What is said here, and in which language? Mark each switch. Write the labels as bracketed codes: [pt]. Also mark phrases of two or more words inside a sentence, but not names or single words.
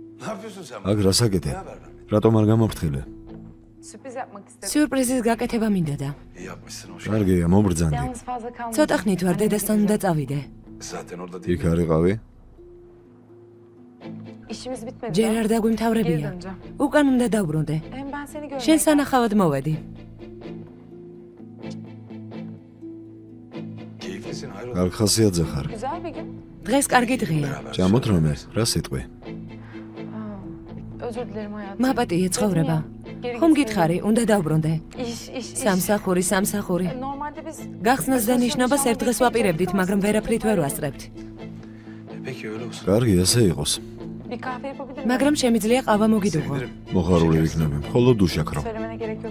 [ka] Აქ რას აკეთე? რატომ არ გამოფრთხილე? [tr] Sürpriz yapmak istedim. [ka] სიურპრიზის gaketeba მინდოდა. [tr] İyi yapmışsın hoş. [ka] კარგია, მომბრძანდი. [tr] Yalnız fazla kalmadım. [ka] ცოტა ხნით ვარ დედასთან უნდა წავიდე. [tr] Zaten orada [ka] იქ არიყავი? [tr] İşimiz bitmedi. [ka] ჯერ არ [tr] Geri [ka] დაგვიმთავრებია. [tr] döneceğim. [ka] უკან უნდა დავბრუნდე. [tr] Hem ben seni görmeye [ka] შენ სანახავად მოვედი. [tr] keyiflisin hayrola. [ka] კარგ ხასიათზე ხარ. [tr] Güzel bir gün. [ka] დღეს კარგი დღეა. [tr] Beraber [ka] ჭამოთ [tr] söyle. [ka] რომე? რა სიტყვი? [tr] Özür dilerim hayatım. [ka] მაპატიე ცხოვრება. [tr] Geri [ka] ხომ [tr] gitmeye [ka] გითხარი, უნდა დავბრუნდე. [tr] İş. [ka] სამსახური. [tr] Normalde biz [ka] გახსნას და ნიშნობას ერთ დღეს ვაპირებდით, მაგრამ ვერაფრით ვერ ვასწრებთ. [tr] Peki öyle olsun. [ka] კარგი, ასე იყოს. [tr] bir kahve yapabilir miyim? [ka] მაგრამ შემიძლია ყავა მოგიდუღო. [tr] Sevinirim. [ka] მოხარული ვიქნები. მხოლოდ უშაქრო. [tr] Söylemene gerek yok.